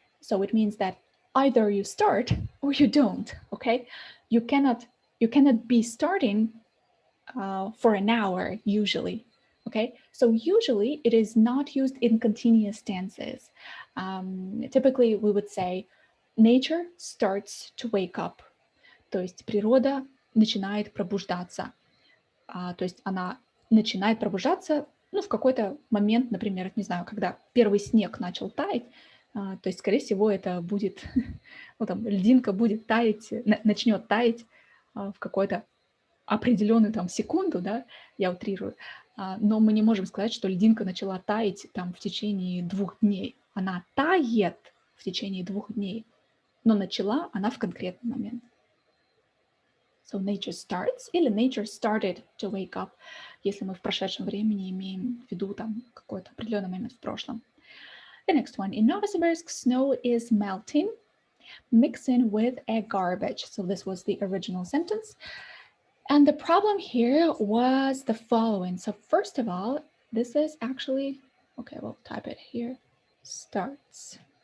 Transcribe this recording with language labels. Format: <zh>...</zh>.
<en>So it means that either you start or you don't, okay? You cannot be starting for an hour usually, okay? So usually it is not used in continuous tenses. Typically we would say nature starts to wake up.</en> <ru>То есть природа начинает пробуждаться. То есть она начинает пробуждаться, в какой-то момент, например, не знаю, когда первый снег начал таять, то есть, скорее всего, это будет, льдинка будет таять, начнет таять в какую-то определенную секунду, да, я утрирую, но мы не можем сказать, что льдинка начала таять в течение 2 дней. Она тает в течение 2 дней, но начала она в конкретный момент.</ru> <en>So nature starts</en> <ru>или</ru> <en>nature started to wake up,</en> <ru>если мы в прошедшем времени имеем в виду какой-то определенный момент в прошлом.</ru> <en>The next one, in Novosibirsk, snow is melting, mixing with a garbage. So this was the original sentence. And the problem here was the following. So first of all, this is actually, okay, we'll type it here, starts.</en>